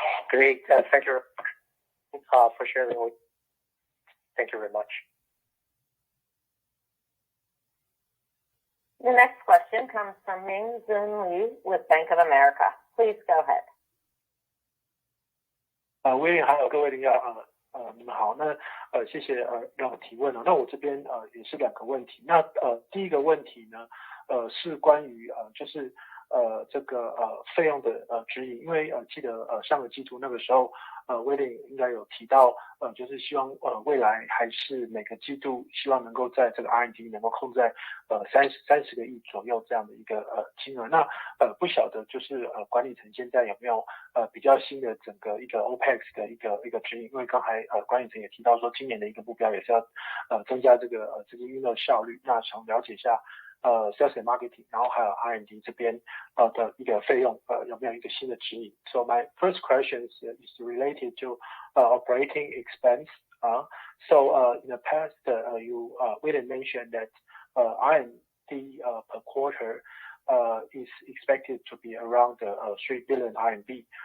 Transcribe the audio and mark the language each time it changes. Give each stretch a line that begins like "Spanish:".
English: Great. Thank you for sharing. Thank you very much. The next question comes from Ming Zun Liu with Bank of America. Please go ahead.
Chinese: 威廉还有各位领导你们好。那谢谢让我提问了。那我这边也是2个问题。那第一个问题呢是关于就是这个费用的指引，因为记得上个季度那个时候威廉应该有提到就是希望未来还是每个季度希望能够在这个 R&D 能够控在30个亿左右这样的一个金额。那不晓得就是管理层现在有没有比较新的整个一个 OPEX 的一个指引，因为刚才管理层也提到说今年的一个目标也是要增加这个运作效率。那想了解一下
English: sales and marketing，
Chinese: 然后还有 R&D 这边的一个费用有没有一个新的指引。
English: So my first question is related to operating expense. So in the past you William mentioned that R&D per quarter is expected to be around 3 billion RMB.